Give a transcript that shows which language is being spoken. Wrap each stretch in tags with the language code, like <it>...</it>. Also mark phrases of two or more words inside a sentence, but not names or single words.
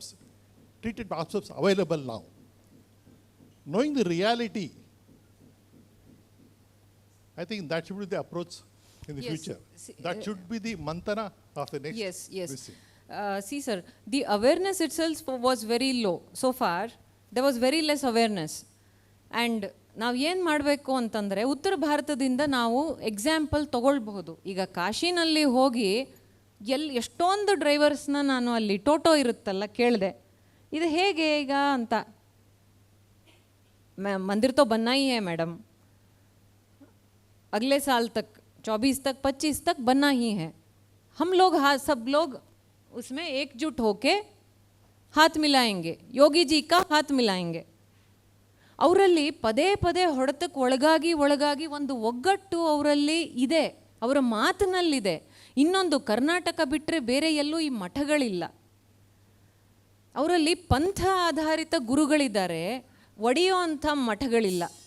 <en>Treatment options available now. Knowing the reality, I think that should be the approach in the future. That should be the mantana of the next. Yes. See, sir, the awareness itself was very low. So far, there was very less awareness.</en> <kn>And ನಾವು ಏನು ಮಾಡಬೇಕು ಅಂತಂದರೆ, ಉತ್ತರ ಭಾರತದಿಂದ ನಾವು ಎಕ್ಸಾಂಪಲ್ ತೊಗೊಳ್ಬಹುದು. ಈಗ ಕಾಶಿನಲ್ಲಿ ಹೋಗಿ ಎಷ್ಟೊಂದು ಡ್ರೈವರ್ಸ್ನ ನಾನು ಅಲ್ಲಿ ಟೋಟೋ ಇರುತ್ತಲ್ಲ ಕೇಳಿದೆ, ಇದು ಹೇಗೆ ಈಗ ಅಂತ.</kn> <hi>मंदिर तो बनना ही है मैडम, अगले साल तक 24 तक 25 तक बनना ही है. हम लोग सब लोग उसमें एकजुट होके हाथ मिलाएंगे, योगी जी का हाथ मिलाएंगे.</hi> <kn>ಅವರಲ್ಲಿ ಪದೇ ಪದೇ ಹೊಡೆತಕ್ಕೆ ಒಳಗಾಗಿ ಒಂದು ಒಗ್ಗಟ್ಟು ಅವರಲ್ಲಿ ಇದೆ, ಅವರ ಮಾತಿನಲ್ಲಿದೆ. ಇನ್ನೊಂದು, ಕರ್ನಾಟಕ ಬಿಟ್ಟರೆ ಬೇರೆ ಎಲ್ಲೂ ಈ ಮಠಗಳಿಲ್ಲ. ಅವರಲ್ಲಿ ಪಂಥ ಆಧಾರಿತ ಗುರುಗಳಿದ್ದಾರೆ, ಒಡೆಯೋ ಅಂಥ ಮಠಗಳಿಲ್ಲ.</kn>